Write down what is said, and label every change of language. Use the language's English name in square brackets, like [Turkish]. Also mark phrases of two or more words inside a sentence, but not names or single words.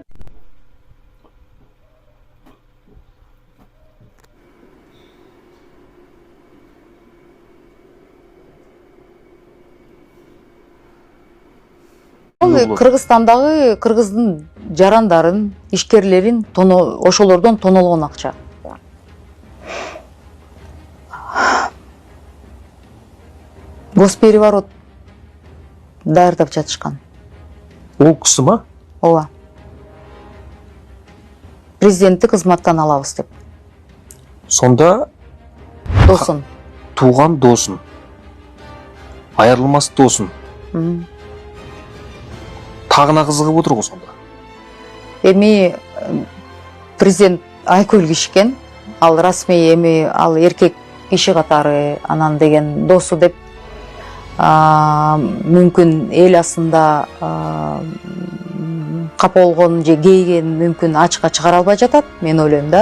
[Kyrgyz] Кыргызстандагы кыргыздын жарандарын, ишкерлерин ошолордон тонолгон акча. Госпереворот даярдап жатышкан. [Kazakh] Ол кісі ма? [Kyrgyz] Ооба. Президентти кызматтан алабыз деп. [Kazakh] Сонда Досым. туған досын, айырылмас досын. Тағына қызығып отыр ғой сонда. [Kyrgyz] Эми президент Айкөл Кишкен, ал расмий эми ал эркек киши катары анан деген досу деп мүмкүн эл асында капа болгонун же кейген мүмкүн ачыкка чыгара албай жатат, мен ойлойм да.